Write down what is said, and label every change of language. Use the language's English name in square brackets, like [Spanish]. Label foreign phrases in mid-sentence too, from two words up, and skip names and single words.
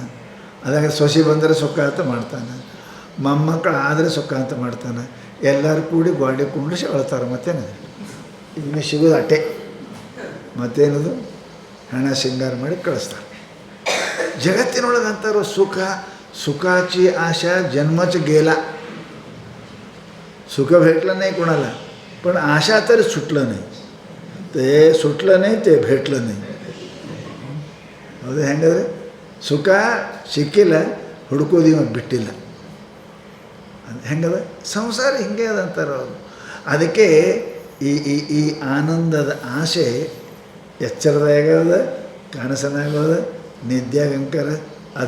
[Kannada] ಅದಾಗ ಸೊಸೆ ಬಂದರೆ ಸುಖ ಅಂತ ಮಾಡ್ತಾನೆ, ಮೊಮ್ಮಕ್ಕಳು ಆದರೆ ಸುಖ ಅಂತ ಮಾಡ್ತಾನೆ. ಎಲ್ಲರೂ ಕೂಡಿ ಗಾಡಿ ಕುಂಡ್ರಿಸಿ ಅಳ್ತಾರೆ. ಮತ್ತೇನು ಇನ್ನು ಸಿಗೋದು ಅಟ್ಟೆ. ಮತ್ತೇನದು? ಹಣ ಸಿಂಗಾರ ಮಾಡಿ ಕಳಿಸ್ತಾರೆ. ಜಗತ್ತಿನೊಳಗೆ ಅಂತಾರೋ [Marathi] सुखाची आशा जन्माचं गेला. सुख भेटलं नाही कोणाला, पण आशा तरी सुटलं नाही. ते सुटलं नाही, ते भेटलं नाही. [Kannada] ಹೌದು. ಹೆಂಗಂದರೆ ಸುಖ ಸಿಕ್ಕಿಲ್ಲ, ಹುಡುಕೋದು ಇವಾಗ ಬಿಟ್ಟಿಲ್ಲ. ಹೆಂಗದ ಸಂಸಾರ ಹಿಂಗೆ ಅದಂತಾರೆ ಅವರು. ಅದಕ್ಕೆ ಈ ಈ ಈ ಆನಂದದ ಆಸೆ ಎಚ್ಚರದಾಗದ, ಕನಸನಾಗೋದ, ನಿದ್ಯಾಗಂಕರ ಅದ.